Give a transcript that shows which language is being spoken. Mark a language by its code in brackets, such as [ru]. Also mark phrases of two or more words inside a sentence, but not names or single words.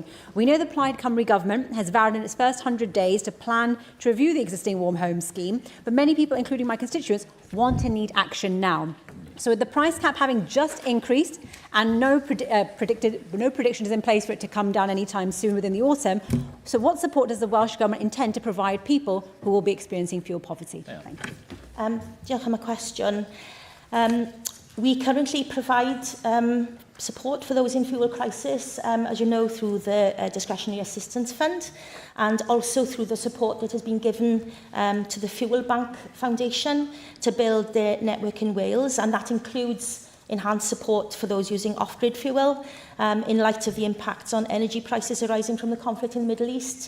[en] We know the Plaid Cymru government has vowed in its first 100 days to plan to review the existing warm home scheme, but many people, including my constituents, want and need action now. So with the price cap having just increased and no prediction is in place for it to come down anytime soon within the autumn, so what support does the Welsh Government intend to provide people who will be experiencing fuel poverty? Yeah. Thank you. [cy] Diolch am y cwestiwn. [en] We currently provide support for those in fuel crisis, as you know, through the Discretionary Assistance Fund, and also through the support that has been given to the Fuel Bank Foundation to build their network in Wales, and that includes enhanced support for those using off-grid fuel in light of the impacts on energy prices arising from the conflict in the Middle East.